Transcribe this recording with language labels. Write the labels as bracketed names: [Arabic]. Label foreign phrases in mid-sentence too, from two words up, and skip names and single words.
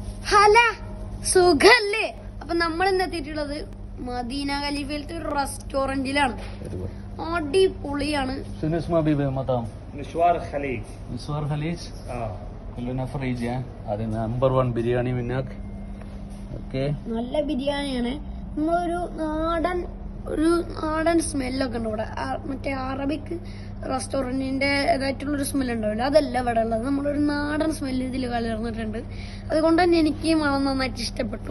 [Malayalam] ഹല സുഖല്ലേ? അപ്പൊ നമ്മൾ ഇന്ന് എത്തിയിട്ടുള്ളത് മദീന ഖലീഫയിലത്തെ ഒരു റെസ്റ്റോറന്റിലാണ്. അടിപൊളിയാണ്. [Arabic] مشوار خليج كلنا فريج هذا نمبر 1 ബിരിയാണി هناك ഓക്കേ. [Malayalam] നല്ല ബിരിയാണിയാണ്. നമ്മളൊരു നാടൻ സ്മെല്ലൊക്കെ ഉണ്ട് ഇവിടെ. മറ്റേ അറബിക് റെസ്റ്റോറന്റിന്റെ ഇതായിട്ടുള്ളൊരു സ്മെല്ല് ഉണ്ടാവില്ല, അതല്ല ഇവിടെ ഉള്ളത്. നമ്മളൊരു നാടൻ സ്മെല്ല് ഇതിൽ കലർന്നിട്ടുണ്ട്. അതുകൊണ്ട് തന്നെ എനിക്ക് മണം നന്നായിട്ട് ഇഷ്ടപ്പെട്ടു.